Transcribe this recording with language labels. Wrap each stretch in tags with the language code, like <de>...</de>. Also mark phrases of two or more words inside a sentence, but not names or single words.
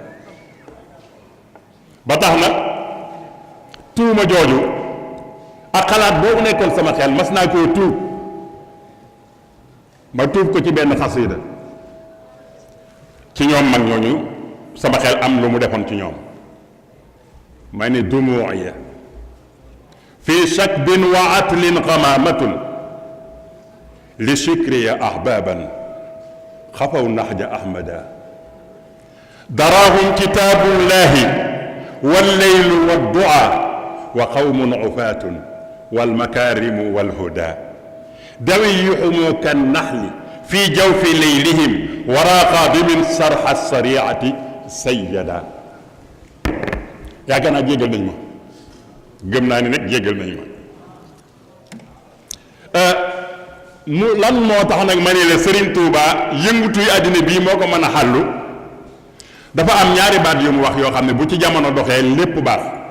<wo>ba tax na tuuma jooju ak xalaat boobu nekkoon sama xel mas naa koo tuub ma tuub ko ci benn xasida ci ñoom mag ñooñu sama xel am lu mu defoon ci ñoom ma ne dumuya</wo> <ar>في شكب وأطل قمامة لشكري أحبابا خفوا نجوى أحمد درأهم كتاب الله والليل والدعا وقوم عفاة والمكارم والهدى دواؤهم كالنخل في جوف ليلهم ورا قادم صرخة سارعة سيدا.</ar> <wo>yaakaar naa jéggal nañ ma, gëm naa ni nag jéggal nañ ma. mu lan moo tax nag ma ne la Serigne Touba yëngutuy àddina bii moo ko mën a xàllu. dafa am ñaari baat yu mu wax yoo xam ne bu ci jamono doxee lépp baax.</wo>